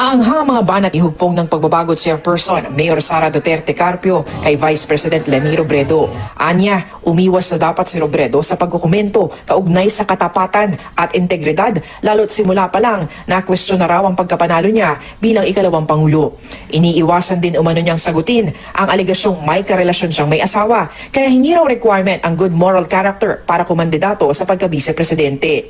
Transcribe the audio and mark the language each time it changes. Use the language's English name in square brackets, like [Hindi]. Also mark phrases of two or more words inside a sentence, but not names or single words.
[Filipino] Naangha mga banat ihugpong ng pagbabago chairperson Mayor Sara Duterte Carpio kay Vice President Leni Robredo. Anya, umiwas na dapat si Robredo sa pagkukomento kaugnay sa katapatan at integridad lalo't simula pa lang na kwestiyon na raw ang pagkapanalo niya bilang ikalawang pangulo. Iniiwasan din umano niyang sagutin ang aligasyong may karelasyon siyang may asawa kaya hindi raw requirement ang [English] good moral character [Filipino] para kumandidato sa pagka-vice-presidente.